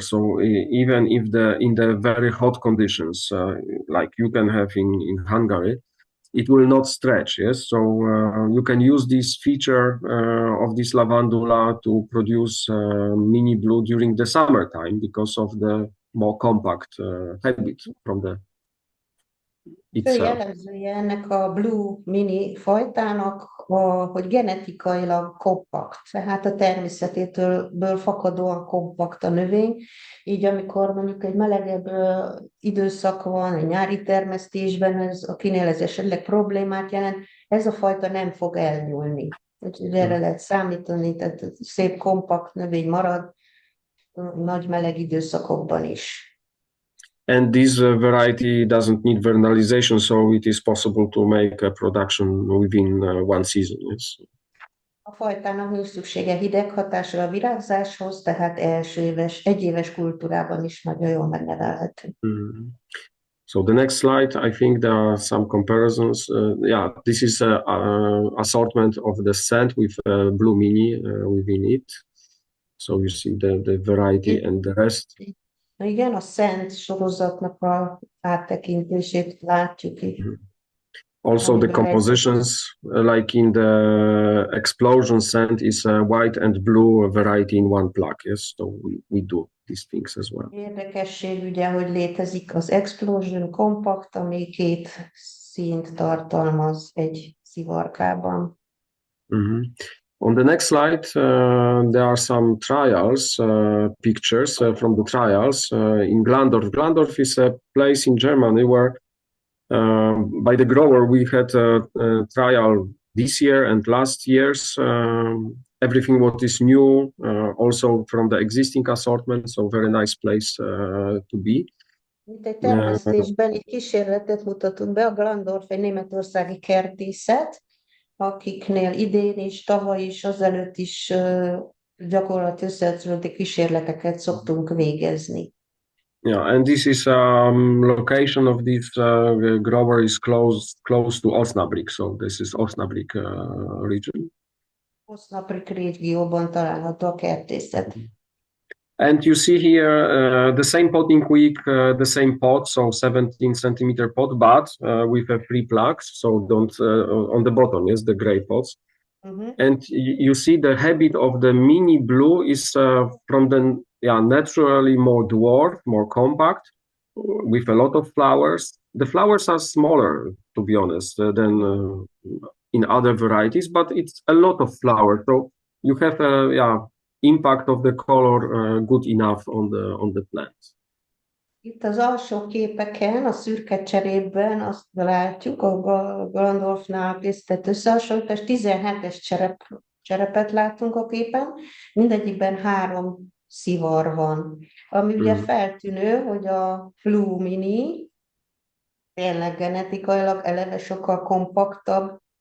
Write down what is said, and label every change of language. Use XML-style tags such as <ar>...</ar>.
<en>So even if in the very hot conditions, like you can have in Hungary, it will not stretch. Yes, so you can use this feature of this lavandula to produce mini blue during the summertime because of the more compact habit from the</en> <hu>Fő jellemzője ennek a Blue Mini fajtának, hogy genetikailag kompakt, tehát a természetétől fakadóan kompakt a növény, így amikor mondjuk egy melegebb időszak van, egy nyári termesztésben, akinél ez esetleg problémát jelent, ez a fajta nem fog elnyúlni. Úgyhogy erre lehet számítani, tehát szép kompakt növény marad nagy meleg időszakokban is.</hu> <en>And this variety doesn't need vernalization, so it is possible to make a production within one season. Yes.</en> <hu>A fajtának nincs szüksége hideghatásra a virágzáshoz, tehát egyéves kultúrában is nagyon jól megnevelhető.</hu> <en>So the next slide, I think there are some comparisons. This is an assortment of the scent with Blue Mini within it. So you see the variety and the rest.</en> <hu>Igen, a Szent sorozatnak a áttekintését látjuk itt.</hu> <en>Also the compositions, like in the explosion scent, is a white and blue variety in one plug. Yes, so we do these things as well.</en> <hu>Érdekesség ugye, hogy létezik az Explosion Compact, ami 2 színt tartalmaz egy szivarkában.</hu> <en>On the next slide, there are some trials, pictures from the trials in Glandorf. Glandorf is a place in Germany where by the grower we had a trial this year and last year's, everything what is new, also from the existing assortment, so very nice place to be.</en> <hu>Itt egy termesztésben egy kísérletet mutatunk be, a Glandorf egy németországi kertészet, akiknél idén is, tavaly is, azelőtt is gyakorlati összehasonlító kísérleteket szoktunk végezni.</hu> <en>Yeah, and this is location of this grower is close to Osnabrück, so this is Osnabrück region.</en> <hu>Osnabrück régióban található a kertészet.</hu> <en>And you see here the same potting week, the same pot, so 17 centimeter pot, but with a free plugs, so don't on the bottom, yes, the gray pots. And you see the habit of the mini blue is from the naturally more dwarf, more compact, with a lot of flowers. The flowers are smaller, to be honest, than in other varieties, but it's a lot of flowers. So you have a impact of the color good enough on the plants.</en> <hu>Itt az alsó képeken, a szürke cserépben azt látjuk, a Glandorfnál készített összehasonlítás, 17-es cserepet látunk a képen, mindegyikben 3 szivar van. Ami ugye feltűnő, hogy a Blue Mini tényleg genetikailag eleve sokkal kompaktabb.</hu>